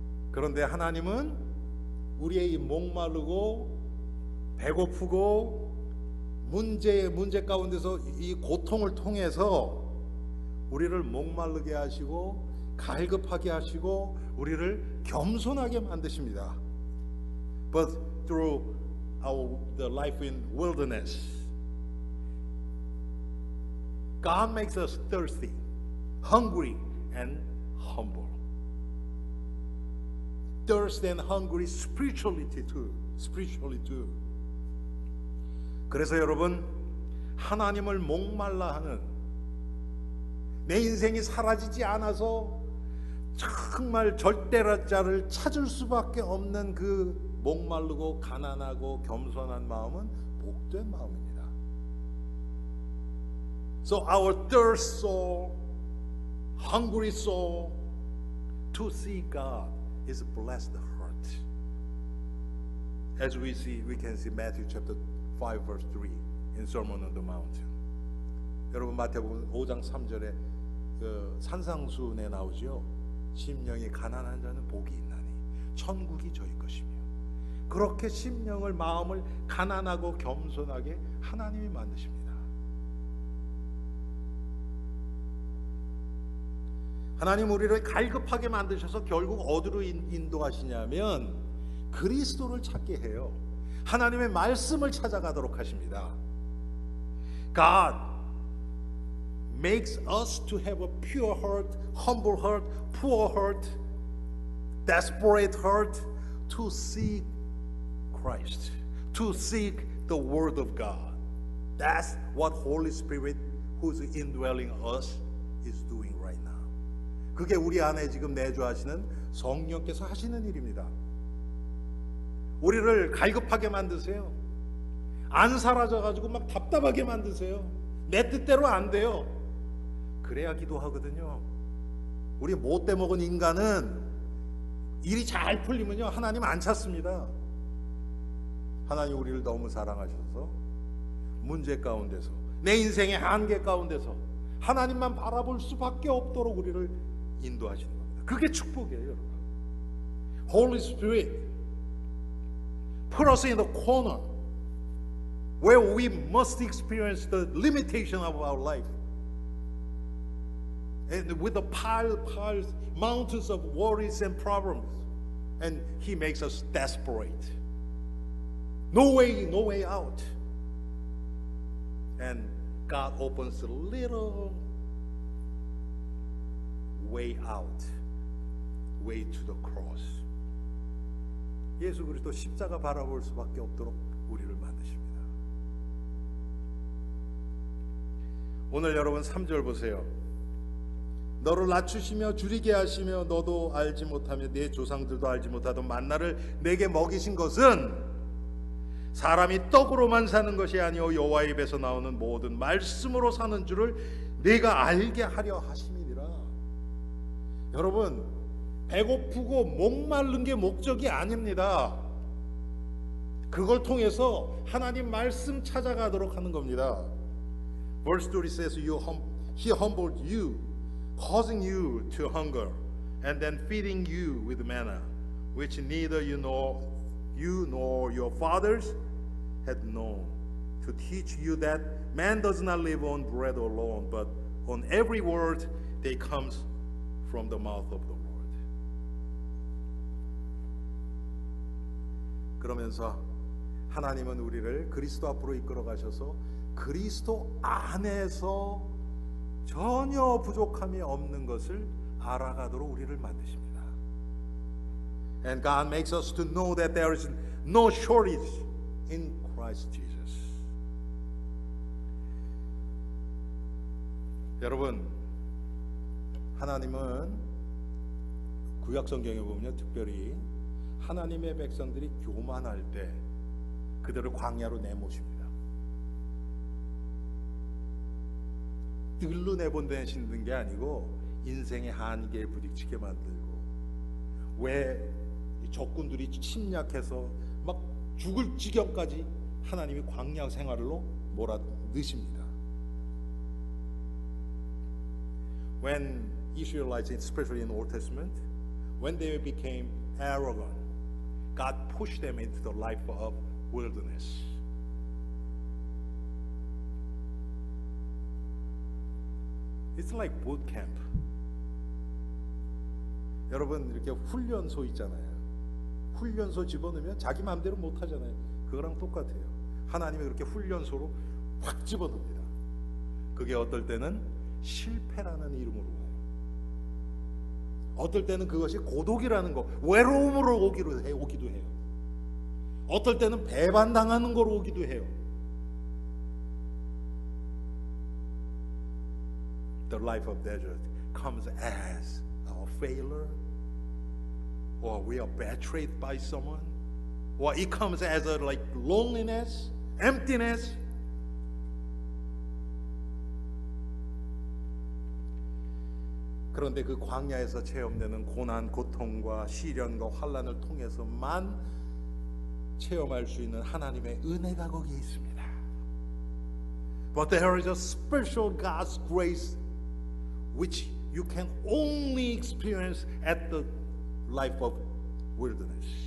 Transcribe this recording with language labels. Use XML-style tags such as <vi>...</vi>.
<ko>그런데 하나님은 우리의 이 목마르고 배고프고 문제 가운데서 이 고통을 통해서 우리를 목마르게 하시고 갈급하게 하시고 우리를 겸손하게 만드십니다.</ko> <en>But through the life in wilderness, God makes us thirsty, hungry, and humble. Thirst and hungry spiritually too.</en> <ko>그래서 여러분, 하나님을 목말라 하는, 내 인생이 사라지지 않아서 정말 절대자를 찾을 수밖에 없는 그 목마르고 가난하고 겸손한 마음은 복된 마음입니다.</ko> <en>So our thirst soul, hungry soul to see God is a blessed heart. As we can see Matthew chapter 5 verse 3 in Sermon on the Mountain.</en> <ko>여러분, 마태복음 5장 3절에 그 산상수훈에 나오죠. 심령이 가난한 자는 복이 있나니 천국이 저희 것이며. 그렇게 심령을, 마음을 가난하고 겸손하게 하나님이 만드십니다. 하나님 우리를 갈급하게 만드셔서 결국 어디로 인도하시냐면 그리스도를 찾게 해요. 하나님의 말씀을 찾아가도록 하십니다.</ko> <en>God makes us to have a pure heart, humble heart, poor heart, desperate heart to seek Christ, to seek the Word of God. That's what Holy Spirit who's indwelling us is doing right now.</en> <ko>그게 우리 안에 지금 내주하시는 성령께서 하시는 일입니다. 우리를 갈급하게 만드세요. 안 사라져가지고 막 답답하게 만드세요. 내 뜻대로 안 돼요. 그래야 기도하거든요. 우리 못돼 먹은 인간은 일이 잘 풀리면요 하나님 안 찾습니다. 하나님 우리를 너무 사랑하셔서 문제 가운데서, 내 인생의 한계 가운데서 하나님만 바라볼 수밖에 없도록 우리를 인도하시는 겁니다. 그게 축복이에요, 여러분.</ko> <en>Holy Spirit put us in the corner where we must experience the limitation of our life. And with the piles, mountains of worries and problems. And He makes us desperate. No way out. And God opens a little way out, way to the cross.</en> <ko>예수 그리스도 십자가 바라볼 수밖에 없도록 우리를 만드십니다. 오늘 여러분 3절 보세요. 너를 낮추시며 줄이게 하시며 너도 알지 못하며 네 조상들도 알지 못하던 만나를 내게 먹이신 것은 사람이 떡으로만 사는 것이 아니오 여호와의 입에서 나오는 모든 말씀으로 사는 줄을 네가 알게 하려 하심이니라. 여러분, 배고프고 목마른 게 목적이 아닙니다. 그걸 통해서 하나님 말씀 찾아가도록 하는 겁니다.</ko> <en>Verse 2 says, He humbled you, causing you to hunger, and then feeding you with manna, which neither you nor your fathers had known, to teach you that man does not live on bread alone, but on every word that comes from the mouth of the Lord.</en> <ko>그러면서 하나님은 우리를 그리스도 앞으로 이끌어 가셔서 그리스도 안에서 전혀 부족함이 없는 것을 알아가도록 우리를 만드십니다.</ko> <en>And God makes us to know that there is no shortage in Christ Jesus.</en> <ko>여러분, 하나님은 구약 성경에 보면 특별히 하나님의 백성들이 교만할 때 그들을 광야로 내모십니다. 들로 내보내시는 게 아니고 인생의 한계에 부딪히게 만들고, 왜 적군들이 침략해서 막 죽을 지경까지 하나님이 광야 생활로 몰아넣으십니다.</ko> <en>When Israelites, especially in the Old Testament, when they became arrogant, God pushed them into the life of wilderness. It's like boot camp.</en> <ko>여러분, 이렇게 훈련소 있잖아요. 훈련소 집어넣으면 자기 마음대로 못 하잖아요. 그거랑 똑같아요. 하나님이 그렇게 훈련소로 확 집어넣습니다. 그게 어떨 때는 실패라는 이름으로 와요. 어떨 때는 그것이 고독이라는 거, 외로움으로 오기도 해요. 어떨 때는 배반당하는 거로 오기도 해요.</ko> <en>The life of desert comes as a failure, or we are betrayed by someone, or it comes as a like loneliness, emptiness.</en> <ko>그런데 그 광야에서 체험되는 고난, 고통과 시련과 환난을 통해서만 체험할 수 있는 하나님의 은혜가 거기에 있습니다.</ko> <en>But there is a special God's grace which you can only experience at the life of wilderness.</en>